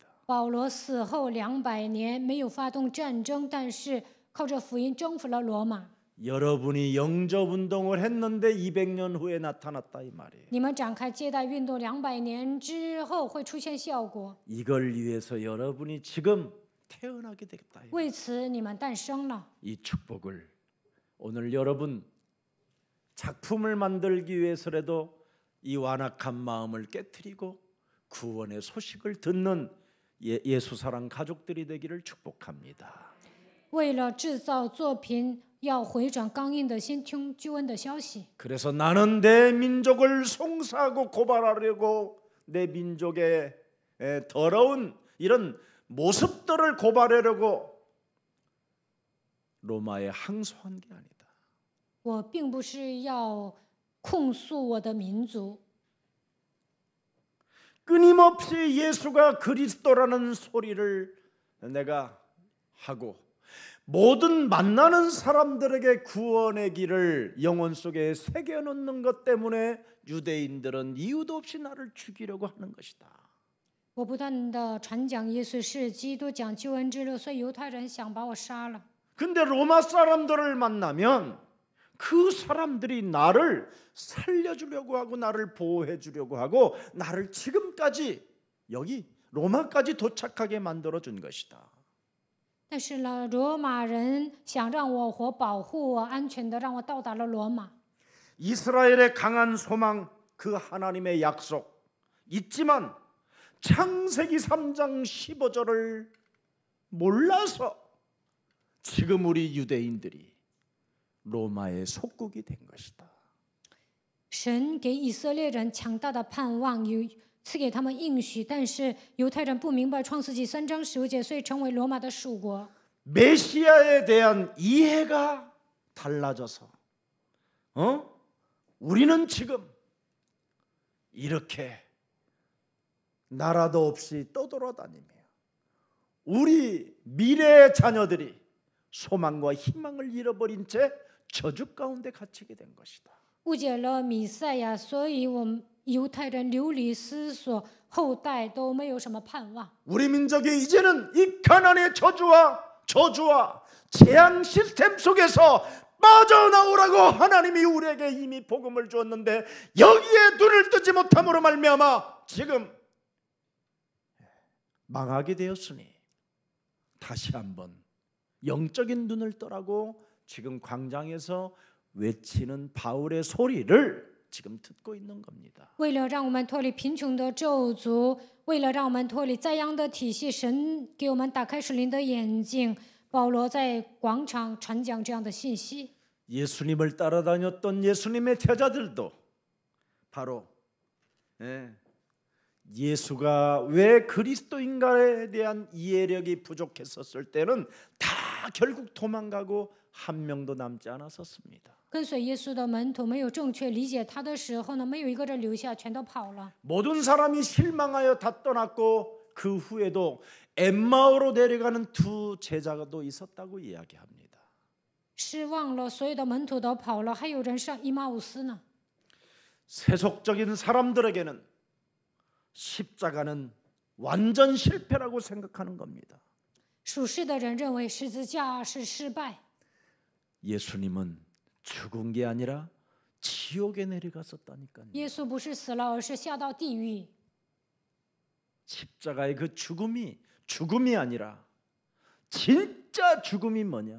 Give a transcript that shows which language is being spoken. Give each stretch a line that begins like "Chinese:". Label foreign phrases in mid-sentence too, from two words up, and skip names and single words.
Chinese: 保罗死后200年没有发动战争，但是靠着福音征服了罗马。
Korean: 여러분이 영접 운동을 했는데 200년 후에 나타났다 이 말이에요.
Chinese: 你们展开接待运动200年之后会出现效果，
Korean: 이걸 위해서 여러분이 지금 태어나게 되겠다.
Chinese: 为此你们诞生了。
Korean: 이 축복을 오늘 여러분 작품을 만들기 위해서라도 이 완악한 마음을 깨트리고 구원의 소식을 듣는 예수 사랑 가족들이 되기를 축복합니다.
Chinese: 为了制造作品，要回转刚硬的心，听救恩的消息。
Korean: 그래서 나는 내 민족을 송사하고 고발하려고 내 민족의 더러운 이런 모습들을 고발하려고 로마에 항소한 게 아니다.
Chinese: 我并不是要控诉我的民族，
Korean: 끊임없이 예수가 그리스도라는 소리를 내가 하고 모든 만나는 사람들에게 구원의 길을 영혼 속에 새겨놓는 것 때문에 유대인들은 이유도 없이 나를 죽이려고 하는 것이다.
Chinese: 我不断的传讲耶稣是基督，讲救恩之路，所以犹太人想把我杀了。
Korean: 근데 로마 사람들을 만나면 그 사람들이 나를 살려주려고 하고 나를 보호해 주려고 하고 나를 지금까지 여기 로마까지 도착하게 만들어 준 것이다.
Chinese: 但是呢，罗马人想让我活，保护我，安全的让我到达了罗马。
Korean: 이스라엘의 강한 소망, 그 하나님의 약속 있지만 창세기 3장 15절을 몰라서 지금 우리 유대인들이 로마의 속국이 된 것이다.
Chinese: 神给以色列人强大的盼望，赐给他们应许，但是犹太人不明白创世纪3章15节，所以成为罗马的属国。
Korean: 메시아에 대한 이해가 달라져서 우리는 지금 이렇게 나라도 없이 떠돌아다니며 우리 미래의 자녀들이 소망과 희망을 잃어버린 채 저주 가운데 갇히게 된 것이다.
Chinese: 误解了弥赛亚，所以我们犹太人流离失所，后代都没有什么盼望。
Korean: 우리 민족이 이제는 이 가난의 저주와 재앙 시스템 속에서 빠져나오라고 하나님이 우리에게 이미 복음을 주었는데 여기에 눈을 뜨지 못함으로 말미암아 지금 망하게 되었으니 다시 한번 영적인 눈을 떠라고 지금 광장에서 외치는 바울의 소리를 지금 듣고 있는 겁니다.
Chinese: 为了让我们脱离贫穷的咒诅，为了让我们脱离灾殃的体系，神给我们打开属灵的眼睛。保罗在广场传讲这样的信息。
Korean: 예수님을 따라다녔던 예수님의 제자들도 바로 예수가 왜 그리스도인가에 대한 이해력이 부족했었을 때는 다 결국 도망가고 한 명도 남지 않았었습니다.
Chinese: 跟随耶稣的门徒没有正确理解他的时候呢，没有一个人留下，全都跑了。
Korean: 모든 사람이 실망하여 다 떠났고 그 후에도 엠마오로 내려가는 두 제자도 있었다고 이야기합니다.
Chinese: 失望了，所有的门徒都跑了，还有人上以马忤斯呢。
Korean: 세속적인 사람들에게는 십자가는 완전 실패라고 생각하는 겁니다.
Chinese: 属世的人认为十字架是失败，
Korean: 예수님은 죽은 게 아니라 지옥에 내려갔었다니까요.
Chinese: 耶稣不是死了，而是下到地狱。
Korean: 십자가의 그 죽음이 아니라 진짜 죽음이 뭐냐?